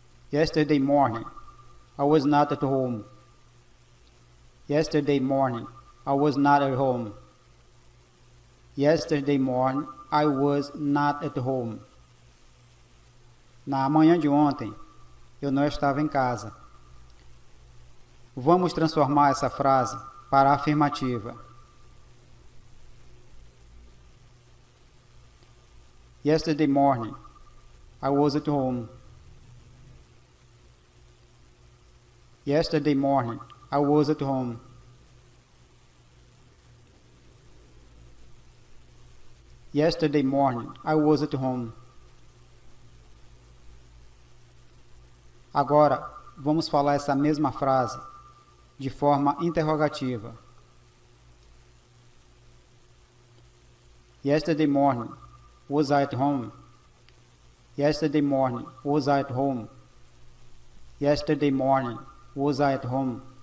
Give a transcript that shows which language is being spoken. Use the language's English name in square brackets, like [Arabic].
[English] Yesterday morning, I was not at home. Yesterday morning, I was not at home. Yesterday morning, I was not at home. [Portuguese] Na manhã de ontem, eu não estava em casa. Vamos transformar essa frase para a afirmativa. [English] Yesterday morning, I was at home. Yesterday morning, I was at home. Yesterday morning, I was at home. [Portuguese] Agora, vamos falar essa mesma frase de forma interrogativa. [English] Yesterday morning, was I at home? Yesterday morning, was I at home? Yesterday morning, was I at home?